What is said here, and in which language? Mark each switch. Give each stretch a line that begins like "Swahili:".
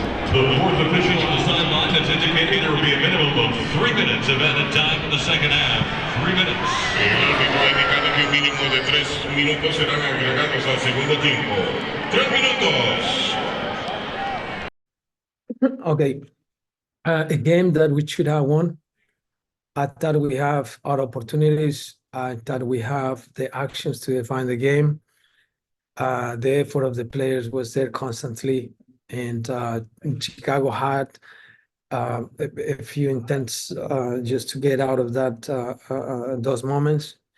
English: The fourth official on the sideline has indicated there will be a minimum of 3 minutes of added time in the second half. 3 minutes.
Spanish: El árbitro ha indicado que un mínimo de 3 minutos serán agregados al segundo tiempo. 3 minutos.
English: Okay, a game that we should have won. I thought we have our opportunities. I thought we have the actions to define the game. The effort of the players was there constantly, and Chicago had a few intents just to get out of that those moments.